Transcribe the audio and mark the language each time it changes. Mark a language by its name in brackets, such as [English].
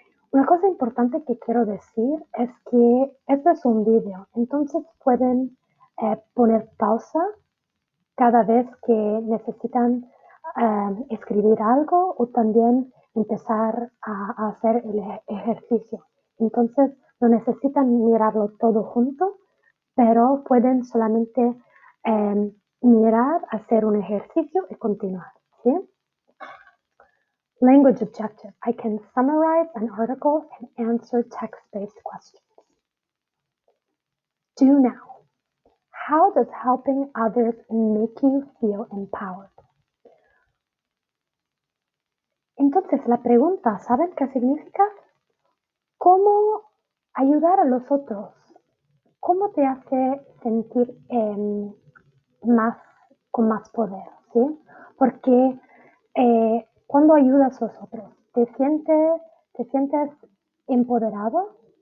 [Spanish] Una cosa importante que quiero decir es que este es un vídeo, entonces pueden poner pausa cada vez que necesitan escribir algo o también empezar a hacer el ejercicio. Entonces no necesitan mirarlo todo junto, pero pueden solamente mirar, hacer un ejercicio y continuar, ¿sí? [English] Language objective. I can summarize an article and answer text-based questions. Do now. How does helping others make you feel empowered? [Spanish] Entonces la pregunta, ¿saben qué significa? ¿Cómo ayudar a los otros? ¿Cómo te hace sentir con más poder? ¿Sí? Porque cuando ayudas a los otros, ¿te sientes empoderado?